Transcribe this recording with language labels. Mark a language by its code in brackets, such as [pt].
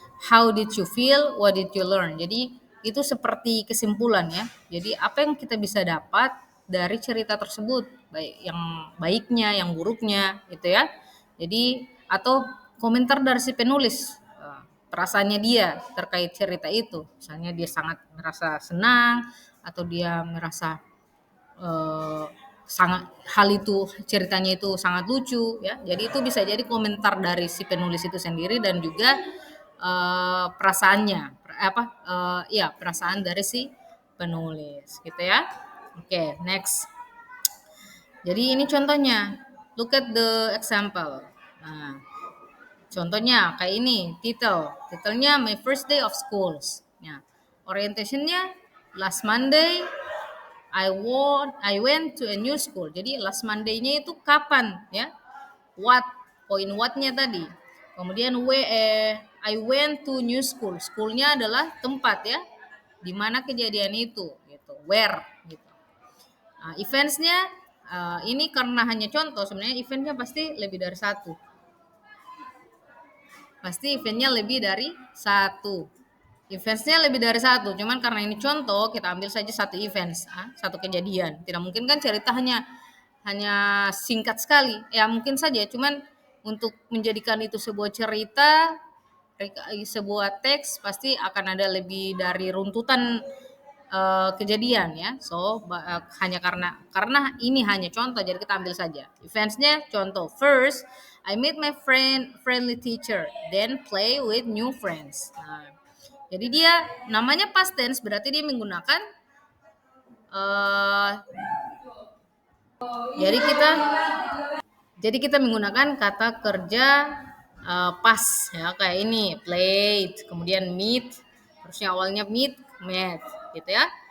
[en] how did you feel, what did you learn. [id] Jadi itu seperti kesimpulan ya. Jadi apa yang kita bisa dapat dari cerita tersebut, baik yang baiknya, yang buruknya gitu ya. Jadi atau komentar dari si penulis, perasaannya dia terkait cerita itu. Misalnya dia sangat merasa senang atau dia merasa eh, sangat hal itu ceritanya itu sangat lucu ya. Jadi itu bisa jadi komentar dari si penulis itu sendiri dan juga perasaannya ya perasaan dari si penulis gitu ya. Oke, next. Jadi ini contohnya. [en] Look at the example. [id] Nah, contohnya kayak ini, titelnya My First Day of Schools. Ya, orientationnya [en] last Monday I went to a new school. [id] Jadi last Monday-nya itu kapan ya? What, poin what-nya tadi. Kemudian [en] I went to new school. [id] School-nya adalah tempat ya, di mana kejadian itu gitu. Where gitu. Nah, events-nya ini karena hanya contoh, sebenarnya eventnya pasti lebih dari satu. Pasti eventnya lebih dari satu. Events-nya lebih dari satu, cuman karena ini contoh, kita ambil saja satu events, satu kejadian. Tidak mungkin kan cerita hanya singkat sekali. Ya mungkin saja, cuman untuk menjadikan itu sebuah cerita, sebuah teks pasti akan ada lebih dari runtutan kejadian ya. So hanya karena ini hanya contoh, jadi kita ambil saja. Eventsnya contoh. [en] First, I meet my friendly teacher, then play with new friends. [id] Nah, jadi dia namanya past tense, berarti dia menggunakan uh, jadi kita menggunakan kata kerja past ya, kayak ini played, kemudian meet, terusnya awalnya met gitu ya.